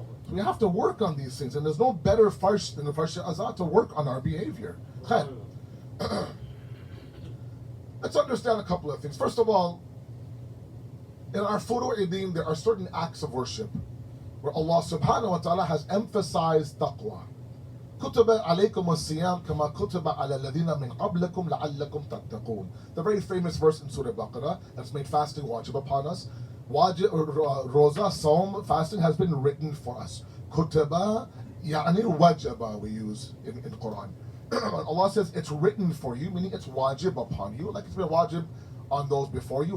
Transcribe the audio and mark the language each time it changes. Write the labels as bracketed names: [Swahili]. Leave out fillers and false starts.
[English] We have to work on these things, and there's no better farsh than the farsh azat to work on our behavior. Let's understand a couple of things. First of all, in our Furu' Idim, there are certain acts of worship where Allah subhanahu wa ta'ala has emphasized taqwa. [Arabic] كتب عليكم الصيام كما كتب على الذين من قبلكم لعلكم تتقون. [English] The very famous verse in Surah Baqarah that's made fasting wajib upon us. Wajib, roza, Saum, fasting has been written for us. [Arabic] Kutaba, يعني wajaba [English] we use in Quran. Allah says it's written for you, meaning it's wajib upon you, like it's been wajib on those before you.